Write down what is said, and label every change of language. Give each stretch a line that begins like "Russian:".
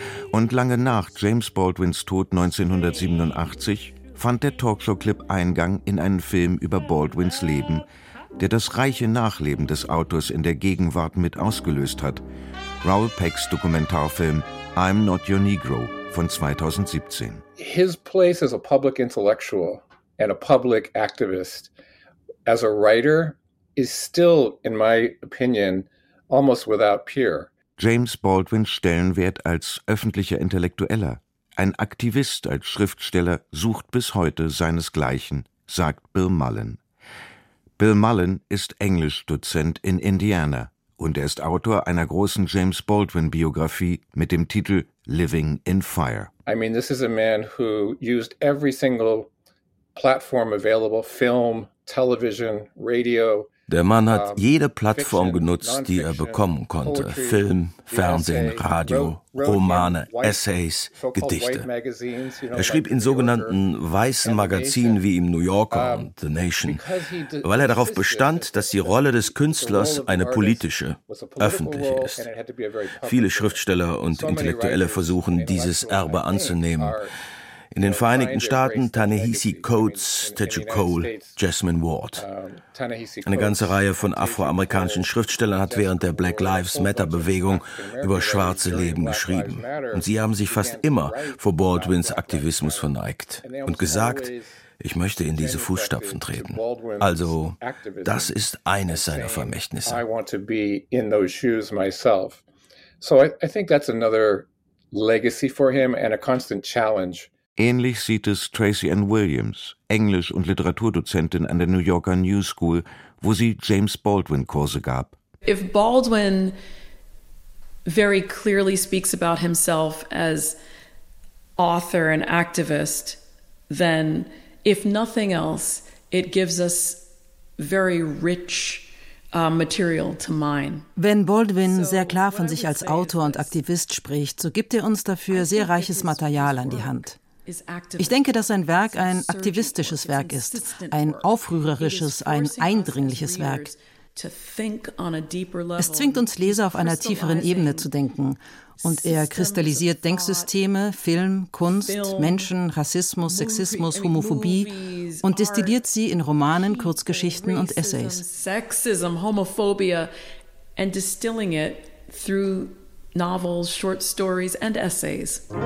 German: Und lange nach James Baldwins Tod 1987 fand der Talkshow-Clip Eingang in einen Film über Baldwins Leben, der das reiche Nachleben des Autors in der Gegenwart mit ausgelöst hat. Raoul Pecks Dokumentarfilm I'm Not Your Negro von 2017.
English: His place as a public intellectual and a public activist as a writer is still, in my opinion, almost without peer.
German: James Baldwins Stellenwert als öffentlicher Intellektueller, ein Aktivist als Schriftsteller, sucht bis heute seinesgleichen, sagt Bill Mullen. Bill Mullen ist Englischdozent in Indiana und er ist Autor einer großen James-Baldwin-Biografie mit dem Titel Living in Fire.
English: I mean, this is a man who used every single platform available, film, television, radio.
German: Der Mann hat jede Plattform genutzt, die er bekommen konnte. Film, Fernsehen, Radio, Romane, Essays, Gedichte. Er schrieb in sogenannten weißen Magazinen wie im New Yorker und The Nation, weil er darauf bestand, dass die Rolle des Künstlers eine politische, öffentliche ist. Viele Schriftsteller und Intellektuelle versuchen, dieses Erbe anzunehmen. In den Vereinigten Staaten Ta-Nehisi Coates, Tejo Cole, Jasmine Ward. Eine ganze Reihe von afroamerikanischen Schriftstellern hat während der Black Lives Matter-Bewegung über schwarze Leben geschrieben. Und sie haben sich fast immer vor Baldwins Aktivismus verneigt und gesagt, ich möchte in diese Fußstapfen treten. Also, das ist eines seiner Vermächtnisse.
English: I want to be in those shoes myself. So I think that's another legacy for him and a constant challenge.
German: Ähnlich sieht es Tracy Ann Williams, Englisch- und Literaturdozentin an der New Yorker New School, wo sie James Baldwin-Kurse gab.
English: If Baldwin very clearly speaks about himself as author and activist, then if nothing else, it gives us very rich material to mine.
German: Wenn Baldwin sehr klar von sich als Autor und Aktivist spricht, so gibt er uns dafür sehr reiches Material an die Hand. Ich denke, dass sein Werk ein aktivistisches Werk ist, ein aufrührerisches, ein eindringliches Werk. Es zwingt uns Leser auf einer tieferen Ebene zu denken und er kristallisiert Denksysteme, Film, Kunst, Menschen, Rassismus, Sexismus, Homophobie und destilliert sie in Romanen, Kurzgeschichten und Essays.
English: Sexism, Homophobia and distilling it through novels, short stories and essays.